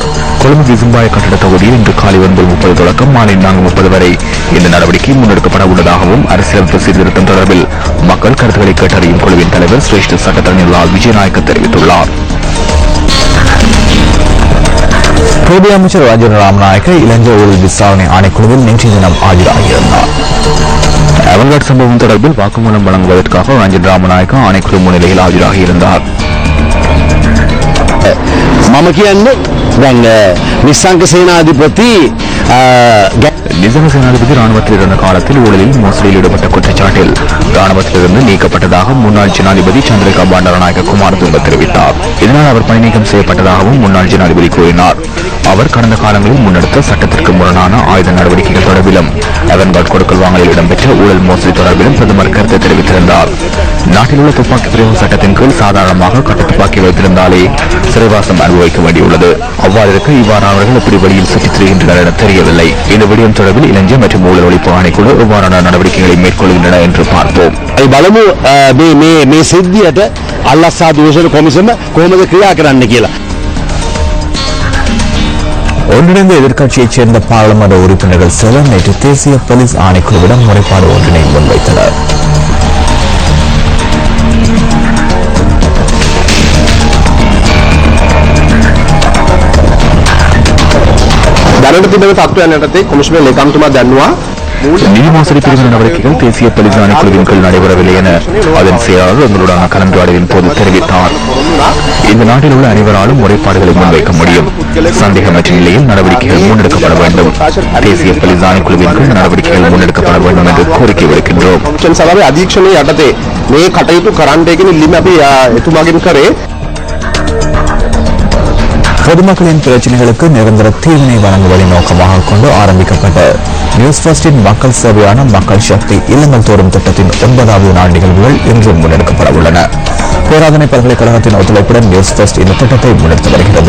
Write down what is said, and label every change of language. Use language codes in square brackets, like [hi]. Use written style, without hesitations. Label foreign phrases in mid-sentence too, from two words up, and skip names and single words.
[ta] கொழும்பு விசும்பாய கட்டட தொகுதியில் இன்று காலை 9:30 தொடக்கம் மாலை 4:30 வரை இந்த நடவடிக்கை முன்னெடுக்கப்பட உள்ளதாகவும் அரசியலமைப்பு சீர்திருத்தம் தொடர்பில் மக்கள் கருத்துக்களை கேட்டறியும் குழுவின் தலைவர் சிரேஷ்ட சட்டத்தரணி லால் விஜயநாயக்க தெரிவித்துள்ளார். பிரதி அமைச்சர் ராஜன் ராமநாயக்க இலங்கை ஊழல் விசாரணை ஆணைக்குழுவில் நேற்றைய தினம் ஆஜராகியிருந்தார். அவல்காட் சம்பவம் தொடர்பில் வாக்குமூலம் வழங்குவதற்காக ராஜன் ராமநாயக்க ஆணைக்குழு முன்னிலையில் ஆஜராகியிருந்தார். [si] මම කියන්නේ දැන් නිස්සංක සේනාධිපති [ta] நிசங்க சேனாதிபதி ராணுவத்தில் இருந்த காலத்தில் ஊழலில் மோசடியில் ஈடுபட்ட குற்றச்சாட்டில் ராணுவத்திலிருந்து நீக்கப்பட்டதாக முன்னாள் ஜனாதிபதி சந்திரிகா பண்டாரநாயக்க குமாரதுங்க தெரிவித்தார். இதனால் அவர் பணி நீக்கம் செய்யப்பட்டதாகவும் முன்னாள் ஜனாதிபதி கூறினார். அவர் கடந்த காலங்களில் முன்னெடுத்த சட்டத்திற்கு முரணான ஆயுத நடவடிக்கைகள் தொடர்பிலும் அவன்கார்ட் கொடுக்கல் வாங்கலில் இடம்பெற்ற ஊழல் மோசடி தொடர்பிலும் பிரதமர் கருத்து தெரிவித்திருந்தார். நாட்டில் உள்ள துப்பாக்கி பிரயோக சட்டத்தின் கீழ் சாதாரணமாக கட்ட துப்பாக்கி வைத்திருந்தாலே சிறைவாசம் அனுபவிக்க வேண்டியுள்ளது. அவ்வாறு இருக்க இவ்வாறானவர்கள் எப்படி வழியில் சுற்றித் திரிகின்றனர் என தெரியவில்லை. இந்த விடயம் தொடர்பில் இலங்கை மற்றும் ஊழல் ஒழிப்பு ஆணைக்குழு எவ்வாறான நடவடிக்கைகளை மேற்கொள்கின்றன என்று பார்ப்போம். [si] බලමු මේ සිද්ධියට අල්ලස්සා දෝෂන කොමිසම කොහොමද ක්‍රියා කරන්න කියලා. [ta] ஒன்றிணைந்த எதிர்க்கட்சியைச் சேர்ந்த பாராளுமன்ற உறுப்பினர்கள் சிலர் நேற்று தேசிய போலீஸ் ஆணைக்குழுவிடம் முறைப்பாடு ஒன்றினை முன்வைத்தனர். [si] දැනට තිබෙන තත්ත්වයන් යටතේ කොමිෂමේ ලේකම්තුමා දන්නවා [ta] நிதி மோசடி பிரிவு நடவடிக்கைகள் தேசிய பலிசாணி குழுவின் கீழ் நடைபெறவில்லை என அதன் செயலாளர் எங்களுடான கலந்துரையாடலின் போது தெரிவித்தார். இந்த நாட்டில் உள்ள அனைவராலும் முறைப்பாடுகளை முன்வைக்க முடியும். சந்தேகமற்ற நிலையில் நடவடிக்கைகள் முன்னெடுக்கப்பட வேண்டும். தேசிய பலிசாணி குழுவின் கீழ் நடவடிக்கைகள் முன்னெடுக்கப்பட வேண்டும் என்று கோரிக்கை விடுக்கின்றோம். [si] සභාවේ අධීක්ෂණයේ යටතේ මේ කටයුතු කරන්න කියන ඉල්ලීම අපි එතුමාගෙන් කරේ. [ta] பொதுமக்களின் பிரச்சனைகளுக்கு நிரந்தர தீர்வினை வழங்குவதை நோக்கமாக கொண்டு ஆரம்பிக்கப்பட்ட நியூஸ் ஃபர்ஸ்டின் மக்கள் சேவையான மக்கள் சக்தி இல்லங்கள் தோறும் திட்டத்தின் 9வது நாள் நிகழ்வுகள் இன்று முன்னெடுக்கப்பட உள்ளன. பேராதனை பல்கலைக்கழகத்தின் ஒத்துழைப்புடன் நியூஸ் ஃபர்ஸ்ட் இந்த திட்டத்தை முன்னெடுத்து வருகிறது.